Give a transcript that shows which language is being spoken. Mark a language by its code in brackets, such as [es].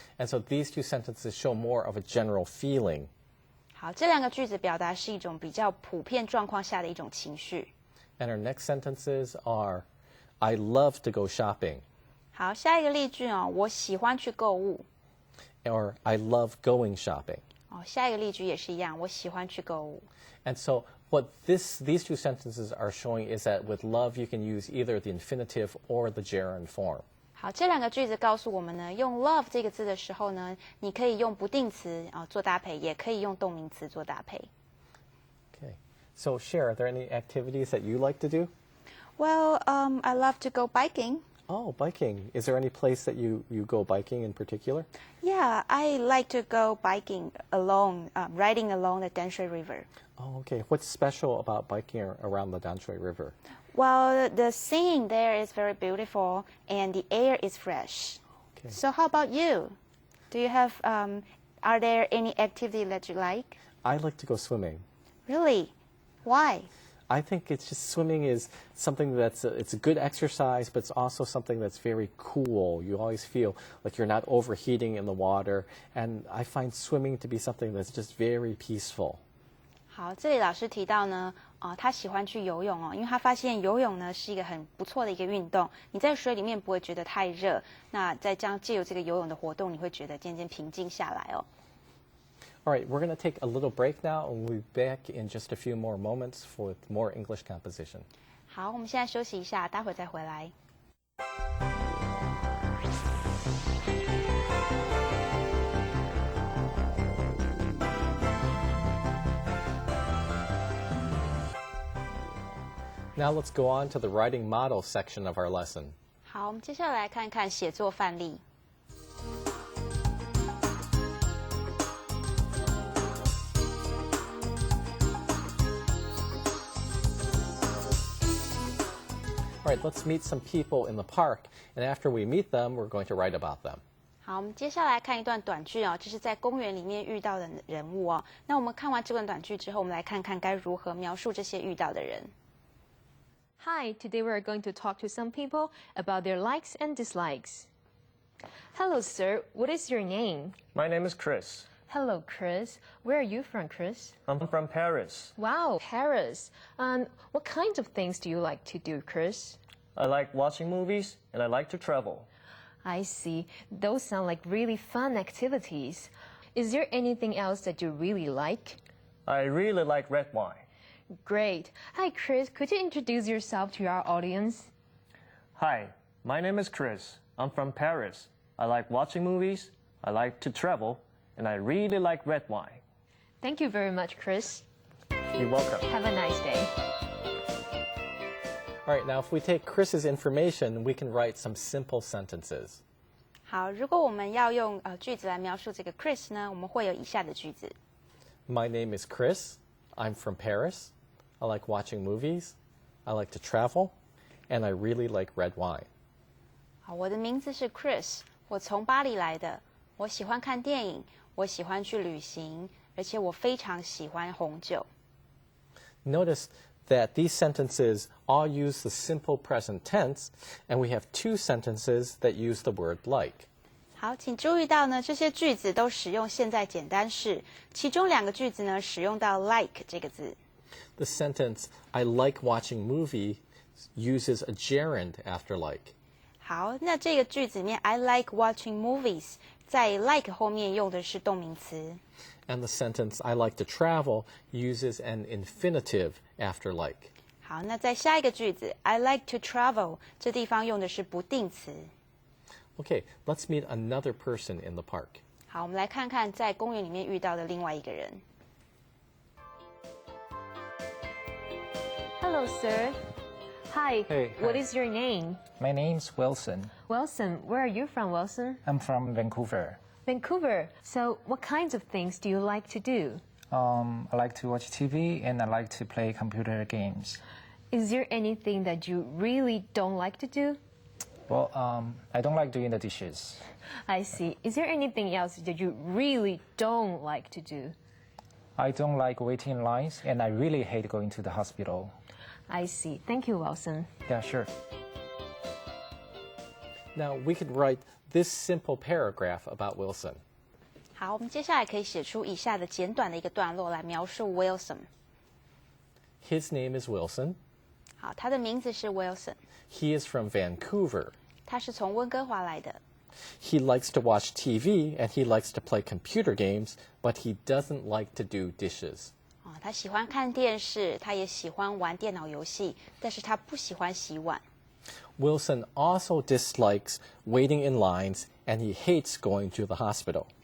[en] And so these two sentences show more of a general feeling. [zh] 好，这2个句子表达是一种比较普遍状况下的一种情绪。 [en] And our next sentences are, I love to go shopping. [zh] 好，下一个例句哦，我喜欢去购物。 [en] Or I love going shopping. [zh] 哦，下一个例句也是一样，我喜欢去购物。 [en] And so what these two sentences are showing is that with love you can use either the infinitive or the gerund form. [zh] 好，这2个句子告诉我们呢，用 love 这个字的时候呢，你可以用不定词做搭配，也可以用动名词做搭配。 [en] Okay. So Cher, are there any activities that you like to do? Well, I love to go biking. Oh, biking. Is there any place that you go biking in particular? Yeah, I like to go biking along, riding along the Danshui River. Oh, okay. What's special about biking around the Danshui River? Well, the scene there is very beautiful and the air is fresh. Okay. So how about you? Do you have, are there any activity that you like? I like to go swimming. Really? Why? I think it's just swimming is something it's a good exercise, but it's also something that's very cool. You always feel like you're not overheating in the water, and I find swimming to be something that's just very peaceful. [zh] 好，这里老师提到呢，他喜欢去游泳哦，因为他发现游泳呢是一个很不错的一个运动。你在水里面不会觉得太热，那在这样借由这个游泳的活动，你会觉得渐渐平静下来哦。 [en] All right, we're going to take a little break now, and we'll be back in just a few more moments with more English composition. [zh] 好，我们现在休息一下，待会儿再回来。 [en] Now let's go on to the writing model section of our lesson. [zh] 好，我们接下来看看写作范例。 [en] All right, let's meet some people in the park, and after we meet them, we're going to write about them. [zh] 好，我们接下来看一段短句哦，这是在公园里面遇到的人物哦。那我们看完这段短句之后，我们来看看该如何描述这些遇到的人。 [en] Hi, today we are going to talk to some people about their likes and dislikes. Hello, sir. What is your name? My name is Chris. Hello, Chris. Where are you from, Chris? I'm from Paris. Wow, Paris. What kinds of things do you like to do, Chris? I like watching movies and I like to travel. I see. Those sound like really fun activities. Is there anything else that you really like? I really like red wine. Great. Hi, Chris. Could you introduce yourself to our audience? Hi, my name is Chris. I'm from Paris. I like watching movies, I like to travel, and I really like red wine. Thank you very much, Chris. You're welcome. Have a nice day. All right, now if we take Chris's information, we can write some simple sentences. [zh] 好，如果我们要用句子来描述这个 Chris 呢，我们会有以下的句子。 [en] My name is Chris. I'm from Paris. I like watching movies. I like to travel. And I really like red wine. [zh] 好，我的名字是 Chris， 我从巴黎来的。我喜欢看电影，我喜欢去旅行，而且我非常喜欢红酒。 [en] Notice that these sentences all use the simple present tense, and we have 2 sentences that use the word like. [zh] 好，请注意到呢，这些句子都使用现在简单式，其中2个句子呢使用到 like 这个字。 [en] The sentence, I like watching movies, uses a gerund after like. [zh] 好，那这个句子里面 [en] I like watching movies， [zh] 在 like 后面用的是动名词。 [en] And the sentence, I like to travel, uses an infinitive after like. [zh] 好，那在下一个句子 [en] I like to travel， [zh] 这地方用的是不定词。 [en] Okay, let's meet another person in the park. [zh] 好，我们来看看在公园里面遇到的另外一个人。 [en] Hello, sir. Hi. Hey, What hi. is your name? My name's Wilson. Wilson. Where are you from, Wilson? I'm from Vancouver. Vancouver. So, what kinds of things do you like to do? I like to watch TV and I like to play computer games. Is there anything that you really don't like to do? Well, I don't like doing the dishes. I see. Is there anything else that you really don't like to do? I don't like waiting in lines and I really hate going to the hospital. I see. Thank you, Wilson. Yeah, sure. Now, we could write this simple paragraph about Wilson. [zh] 好，我们接下来可以写出以下的简短的一个段落来描述 Wilson。 [en] His name is Wilson. [zh] 好，他的名字是 Wilson， [en] He is from Vancouver. [zh] 他是从温哥华来的。 [en] He likes to watch TV and he likes to play computer games, but he doesn't like to do dishes. [zh] 他喜欢看电视，他也喜欢玩电脑游戏，但是他不喜欢洗碗。 [en] Wilson also dislikes waiting in lines and he hates going to the hospital.